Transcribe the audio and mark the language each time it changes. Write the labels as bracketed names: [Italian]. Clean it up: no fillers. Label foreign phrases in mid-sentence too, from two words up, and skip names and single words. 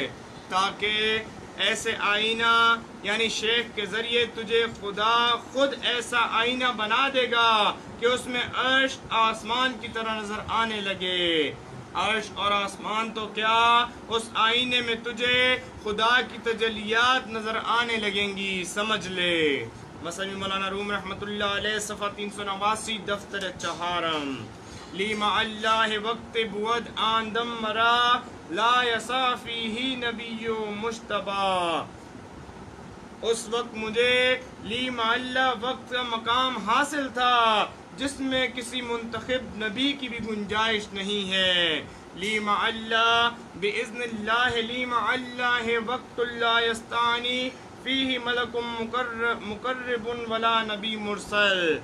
[Urdu] تاکہ ایسے آئینہ یعنی شیخ کے ذریعے تجھے خدا خود ایسا آئینہ بنا دے گا کہ اس میں عرش آسمان کی طرح نظر آنے لگے. عرش اور آسمان تو کیا، اس آئینے میں تجھے خدا کی تجلیات نظر آنے لگیں گی، سمجھ لے. مثلا مولانا روم رحمۃ اللہ علیہ صفحہ 389 دفتر چہارم. [Arabic] لی مع اللہ وقت [Persian] بود آن دم مرا [Arabic] لا یسا فیہ نبی مجتبی. [Urdu] اس وقت مجھے [Arabic] لی مع اللہ وقت [Urdu] کا مقام حاصل تھا جس میں کسی منتخب نبی کی بھی گنجائش نہیں ہے. [Arabic] لی مع اللہ باذن اللہ لی مع اللہ وقت لا یستانی فیہ ملک مقرب ولا نبی مرسل.